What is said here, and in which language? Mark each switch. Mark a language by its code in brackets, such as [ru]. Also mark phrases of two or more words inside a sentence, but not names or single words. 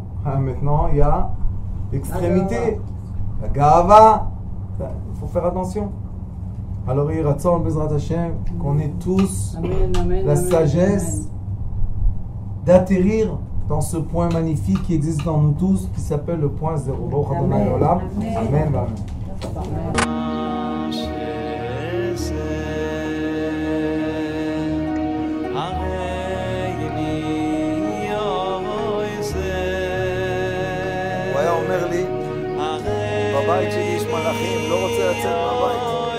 [fr] Maintenant, il y a l'extrémité. La gava. Il faut faire attention. Alors, il ratzon, [he] בעזרת השם, [fr] qu'on ait tous Amen, amen, la amen, sagesse d'atterrir dans ce point magnifique qui existe dans nous tous, qui s'appelle le point zéro. [he] ברוך אדוני עולם. אמן. אמן. הוא היה אומר לי, בבית שלי יש מלאכים, לא רוצה לצאת מהבית.